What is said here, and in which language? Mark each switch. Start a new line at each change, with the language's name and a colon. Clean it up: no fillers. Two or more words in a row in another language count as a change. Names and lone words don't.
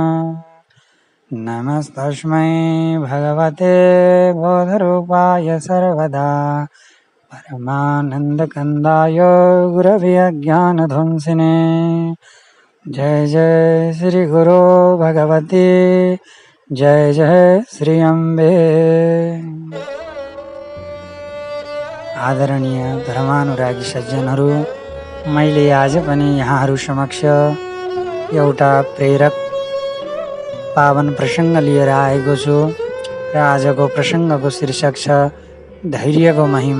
Sanskrit: नमस्तस्मै भगवते बोधरूपाय सर्वदा परमानन्दकन्दाय गुरवे अज्ञानध्वंसिने।
Nepali: जय जय श्री गुरु भगवती, जय जय श्री अम्बे। आदरणीय धर्मानुरागी सज्जनहरू, मैले आज पनि यहाँहरू समक्ष एउटा प्रेरक पावन प्रसङ्ग लिएर आएको छु र आजको प्रसङ्गको शीर्षक छ धैर्यको महिमा।